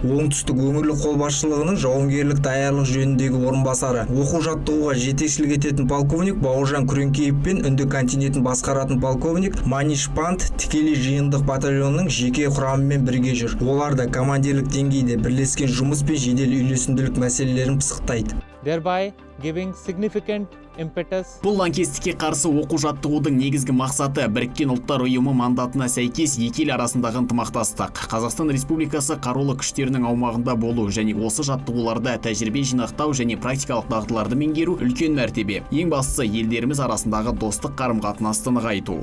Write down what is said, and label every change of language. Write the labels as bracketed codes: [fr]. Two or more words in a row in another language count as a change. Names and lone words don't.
[kk] Оңтүстік өңірлік қолбасшылығының жауынгерлік даярлық жөніндегі орынбасары, оқу-жаттығуға жетекшілік ететін полковник Бауыржан Күреңкеев пен Үнді континентін басқаратын полковник Маниш Пант тікелей жиынтық батальонның жеке құрамымен бірге жүр. Олар да командирлік деңгейде бірлескен жұмыс пен жедел үйлесімділік мәселелерін пысықтайды. [en] Thereby giving significant impetus. [kk] Бұл лаңкестікке қарсы оқу-жаттығудың негізгі мақсаты Біріккен ұлттар ұйымы мандатына сәйкес екі ел арасындағы ынтымақтастық. Қазақстан Республикасы қарулы күштерінің аумағында болу және осы жаттығуларда тәжірибе жинақтау және практикалық дағдыларды меңгеру үлкен мәртебе. Ең бастысы елдеріміз арасындағы достық қарым-қатынасты нығайту.